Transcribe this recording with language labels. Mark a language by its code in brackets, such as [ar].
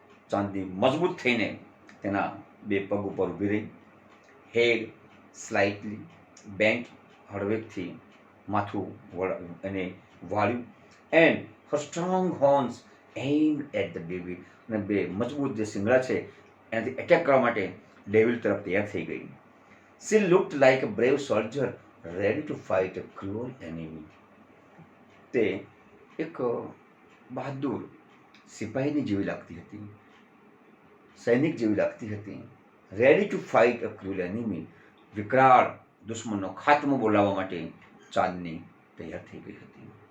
[gu] ચાંદની મજબૂત થઈને તેના બે પગ ઉપર ઊભી રહી. [en] head slightly bent, [gu] હળવેકથી માથું એને વાળ્યું. [en] And her strong horns aimed at the devil. [gu] અને બે મજબૂત જે શિંગડા છે એનાથી એટેક કરવા માટે ડેવિલ તરફ તૈયાર થઈ ગઈ. [en] She looked like a brave soldier ready to fight a cruel enemy. [gu] તે એક બહાદુર સિપાહીની જેવી લાગતી હતી, સૈનિક જેવી લાગતી હતી. [en] ready to fight a cruel enemy, [gu] વિકરાળ દુશ્મનનો ખાત્મો બોલાવવા માટે ચાંદની તૈયાર થઈ ગઈ હતી.